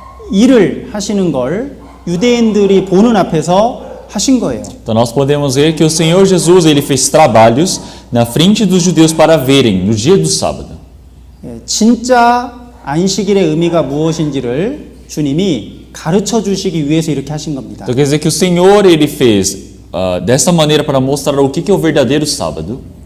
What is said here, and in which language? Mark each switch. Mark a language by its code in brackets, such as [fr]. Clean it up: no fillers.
[ko] 일을 하시는 걸 유대인들이 보는 앞에서 하신 거예요. [pt] Então nós podemos ver que o Senhor Jesus ele fez trabalhos na frente dos judeus para verem no dia do sábado. [ko] 예, 진짜 안식일의 의미가 무엇인지를 주님이 가르쳐 주시기 위해서 이렇게 하신 겁니다. [pt] Então quer dizer que o Senhor ele fez dessa maneira para mostrar o que é o verdadeiro sábado.